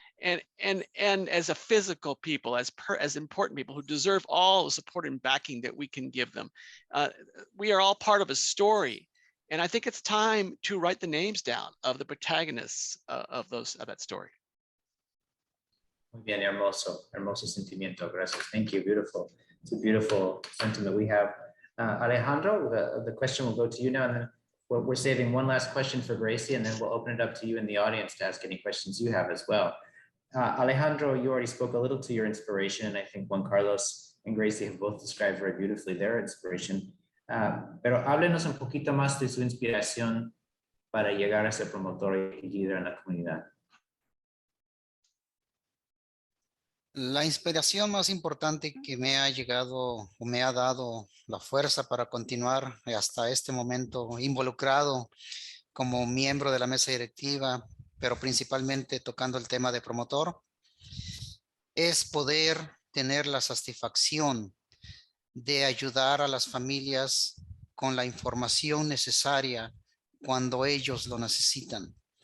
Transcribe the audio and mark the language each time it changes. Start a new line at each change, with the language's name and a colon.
English: And as a physical people, as important people who deserve all the support and backing that we can give them. We are all part of a story. And I think it's time to write the names down of the protagonists of that story.
Spanish: Muy bien, hermoso, hermoso sentimiento. Gracias.
English: Thank you. Beautiful. It's a beautiful sentiment we have. Alejandro, the question will go to you now, and then we're saving one last question for Gracie, and then we'll open it up to you in the audience to ask any questions you have as well. Alejandro, you already spoke a little to your inspiration, and I think Juan Carlos and Gracie have both described very beautifully their inspiration.
Spanish: Pero háblenos un poquito más de su inspiración para llegar a ser promotor y líder en la comunidad. La inspiración más importante que me ha llegado o me ha dado la fuerza para continuar hasta este momento involucrado como miembro de la mesa directiva, pero principalmente tocando el tema de promotor, es poder tener la satisfacción de ayudar a las familias con la información necesaria cuando ellos lo necesitan.